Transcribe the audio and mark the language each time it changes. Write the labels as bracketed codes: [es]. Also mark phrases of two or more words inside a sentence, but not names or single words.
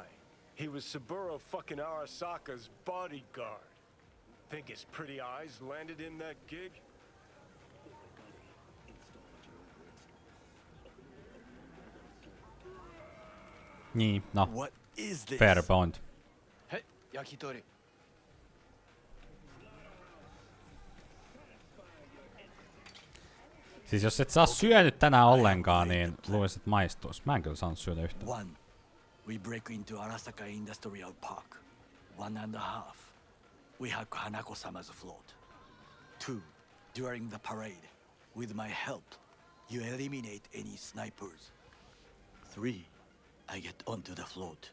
[en] He was Saburo fucking Arasaka's bodyguard. Think his pretty eyes landed in that gig? [fi] Niin, no. [en] What is this? Fair point. Hey, yakitori. [fi] Siis jos et saa syönyt tänään ollenkaan, niin luulisit, että maistuisi. Mä en kyllä saanut syödä yhtään. [en] 1. We break into Arasaka Industrial Park. 1.5. We hack Hanako-sama's float. 2. During the parade, with my help, you eliminate any snipers. 3. I get onto the float.